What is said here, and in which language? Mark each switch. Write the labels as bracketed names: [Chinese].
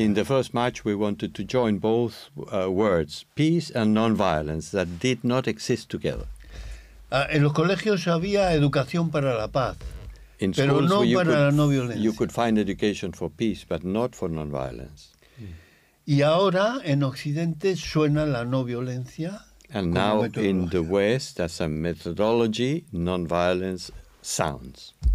[English] In the first march, we wanted to join both words, peace and non-violence, that did not exist together. [Spanish] En los colegios había educación para la paz, pero no para la no violencia. [English] You could find education for peace, but not for non-violence. [Spanish] Y ahora en Occidente suena la no violencia. [English] And now in the West, as a methodology, non-violence sounds.